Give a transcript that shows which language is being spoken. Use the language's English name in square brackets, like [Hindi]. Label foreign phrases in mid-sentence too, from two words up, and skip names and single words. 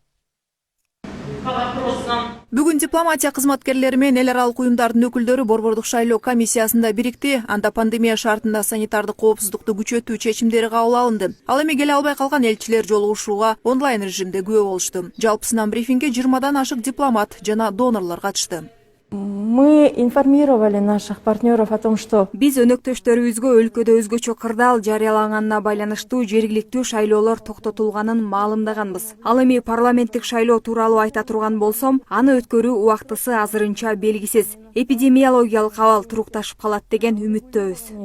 [Kyrgyz] Бүгүн дипломатия кызматкерлери менен эл аралык уюмдардын өкүлдөрү Борбордук шайлоо комиссиясында бирикти. Анда пандемия шартында санитардык коопсуздукту күчөтүү чечимдери кабыл алынды. Ал эми келе албай калган элчилер жолугушууга онлайн режимде күбө болушту. Жалпысынан брифингге 20-дан ашык дипломат жана донорлор катышты. [Russian] Мы информировали наших партнеров о том, что [Kyrgyz] Биз өнөктөштөрүбүзгө өлкөдө өзгөчө кырдаал жарыяланганына байланыштуу жергиликтүү шайлоолор токтотулганын маалымдаганбыз. Ал эми парламенттик шайлоо тууралуу айта турган болсом, аны өткөрүү убактысы азырынча белгисиз. Эпидемиологиялык абал турукташып калат деген үмүттөбүз.